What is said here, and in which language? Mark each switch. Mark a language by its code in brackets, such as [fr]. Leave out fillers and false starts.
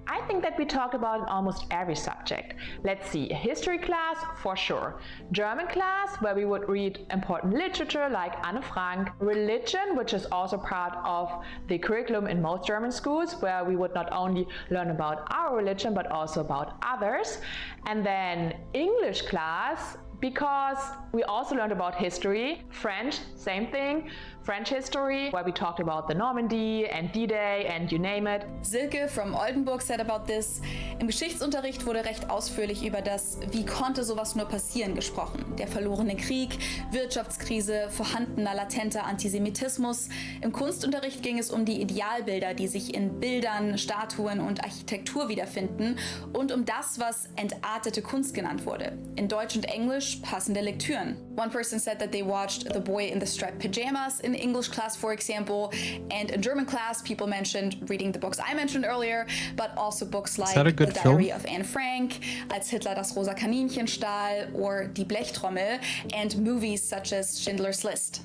[en] I think that we talked about almost every subject. Let's see, a history class for sure, German class where we would read important literature like Anne Frank, religion, which is also part of the curriculum in most German schools, where we would not only learn about our religion but also about others, and then English class, because we also learned about history. French, same thing, French history, where we talked about the Normandy and D-Day and you name it. Silke from Oldenburg said about this: [de] Im Geschichtsunterricht wurde recht ausführlich über das "Wie konnte sowas nur passieren" gesprochen. Der verlorene Krieg, Wirtschaftskrise, vorhandener latenter Antisemitismus. Im Kunstunterricht ging es um die Idealbilder, die sich in Bildern, Statuen und Architektur wiederfinden, und um das, was entartete Kunst genannt wurde. In Deutsch und Englisch passende Lektüren. [en] One person said that they watched The Boy in the Striped Pajamas in English class, for example, and in German class people mentioned reading the books I mentioned earlier, but also books like that a The good Diary film? of Anne Frank, Als Hitler das rosa Kaninchen stahl, or Die Blechtrommel, and movies such as Schindler's List.